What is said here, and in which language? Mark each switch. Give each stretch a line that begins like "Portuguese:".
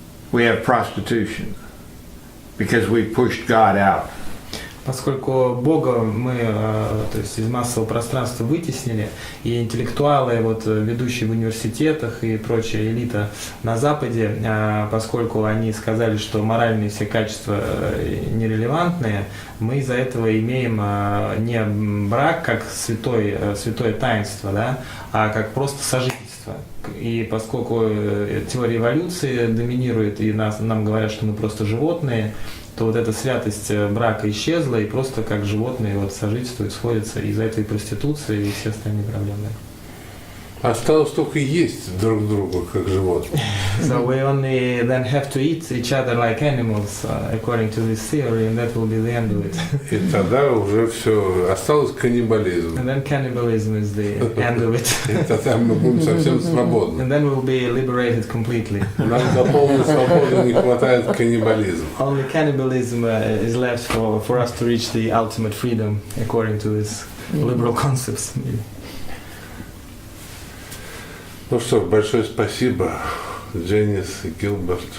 English: We have prostitution because we pushed God out.
Russian: Поскольку Бога мы, то есть из массового пространства вытеснили, и интеллектуалы, вот, ведущие в университетах и прочая элита на Западе, поскольку они сказали, что моральные все качества нерелевантные, мы из-за этого имеем не брак как святое таинство, да, а как просто сожительство. И поскольку теория эволюции доминирует, и нам говорят, что мы просто животные, то вот эта святость брака исчезла, и просто как животные вот сожительствуют, сходятся, и из-за этого и проституция, и все остальные проблемы. Осталось только есть друг друга, как животные.
English: So we only then have to eat each other like animals, according to this theory, and that will be the end of it.
Russian: И тогда уже все, осталось каннибализм.
English: And then cannibalism is the end of it.
Russian: И тогда мы будем совсем свободны.
English: And then we'll be liberated completely.
Russian: Нам до полной свободы не хватает каннибализма.
English: Only cannibalism is left for us to reach the ultimate freedom, according to this liberal concepts.
Russian: Ну что, большое спасибо, Дженис и Гилберт.